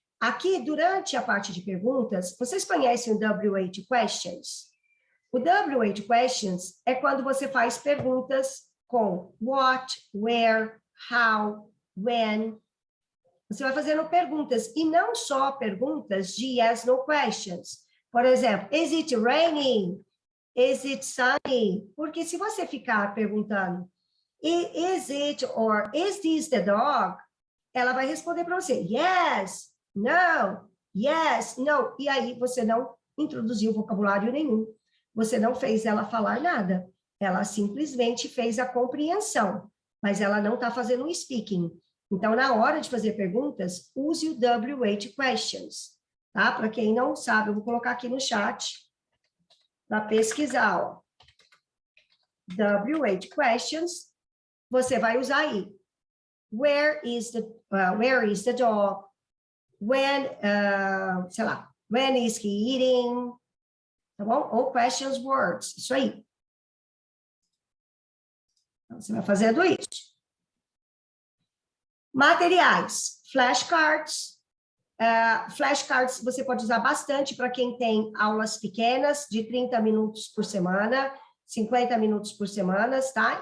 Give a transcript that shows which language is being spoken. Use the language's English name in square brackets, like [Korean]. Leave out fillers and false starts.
[Portuguese] Aqui, durante a parte de perguntas, vocês conhecem o W8 Questions? O W8 Questions é quando você faz perguntas com what, where, how, when. Você vai fazendo perguntas, e não só perguntas de yes, no questions. [English] Por exemplo, is it raining? Is it sunny? [Portuguese] Porque se você ficar perguntando, [English] is it or is this the dog? [Portuguese] Ela vai responder para você, yes, no, yes, no. E aí você não introduziu vocabulário nenhum. Você não fez ela falar nada. Ela simplesmente fez a compreensão, mas ela não está fazendo o speaking. Então, na hora de fazer perguntas, use o W8 Questions, tá? Para quem não sabe, eu vou colocar aqui no chat para pesquisar, ó. W8 Questions, você vai usar aí. [English] Where is the dog? When, [Portuguese] sei lá, [English] when is he eating? [Portuguese] Tá bom? Ou questions, words, isso aí. Então, você vai fazendo isso. Materiais, flashcards. Flashcards você pode usar bastante para quem tem aulas pequenas, de 30 minutos por semana, 50 minutos por semana, tá?